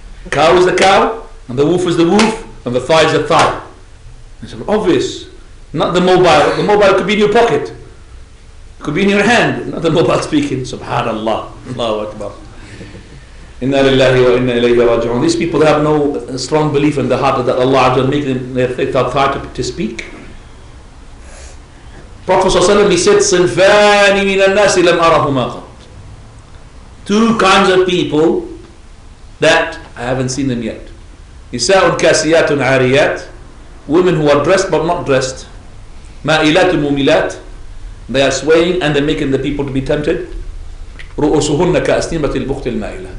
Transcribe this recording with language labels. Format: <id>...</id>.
<en>Cow is the cow, and the wolf is the wolf, and the thigh is the thigh. It's obvious. Not the mobile. The mobile could be in your pocket. It could be in your hand. Not the mobile speaking. Subhanallah. Allahu Akbar. Inna lillahi wa inna ilayhi raji'un. These people have no strong belief in the heart that Allah will make them their thigh to speak. Prophet ﷺ, he said,</en> <ar>صِنْفَانِ مِنَ النَّاسِ لَمْ أَرَهُمَا قَطْ.</ar> <en>Two kinds of people that I haven't seen them yet.</en> <ar>نِسَاءٌ كَاسِيَاتٌ عَارِيَاتٌ.</ar> <en>Women who are dressed but not dressed.</en> <ar>مَائِلَاتٌ مُمِلَاتٌ.</ar> <en>They are swaying and they're making the people to be tempted.</en> <ar>رُؤُسُهُنَّ كَأَسْنِمَةِ الْبُخْتِ الْمَائِلَةِ.</ar>